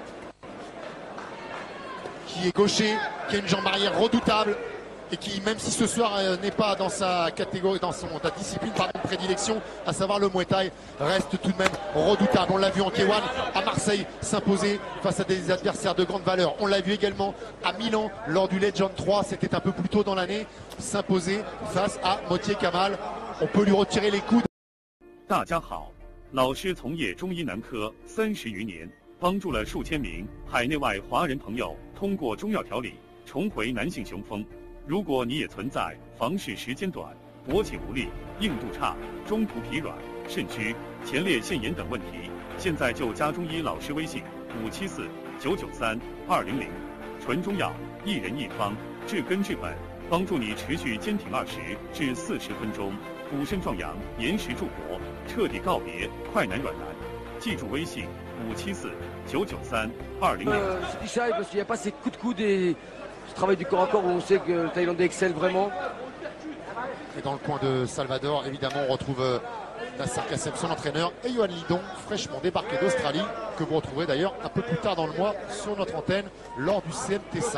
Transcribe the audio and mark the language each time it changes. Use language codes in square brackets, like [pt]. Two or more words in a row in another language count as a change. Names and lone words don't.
[fr] Qui est gaucher, qui a une jambe arrière redoutable et qui, même si ce soir n'est pas dans sa catégorie, dans sa discipline de prédilection, à savoir le Muay Thai, reste tout de même redoutable. On l'a vu en K1 à Marseille s'imposer face à des adversaires de grande valeur. On l'a vu également à Milan lors du Legend 3, c'était un peu plus tôt dans l'année, s'imposer face à Motier Kamal. On peut lui retirer les coudes. [zh] 大家好，老师从业中医男科30余年，帮助了数千名海内外华人朋友通过中药调理重回男性雄风。如果你也存在房事时间短、勃起无力、硬度差、中途疲软、肾虚、前列腺炎等问题，现在就加中医老师微信574-993-200，纯中药，一人一方，治根治本，帮助你持续坚挺20至40分钟，补肾壮阳，延时助勃，彻底告别快男软男。记住微信574-993-200。 [fr] parce qu'il n'y a pas ces coups de coude et ce travail du corps à corps où on sait que le Thaïlandais excelle vraiment. Et dans le coin de Salvador, évidemment, on retrouve Nasser Kassem, son entraîneur, et Yohan Lidong, fraîchement débarqué d'Australie, que vous retrouverez d'ailleurs un peu plus tard dans le mois sur notre antenne lors du CMT5.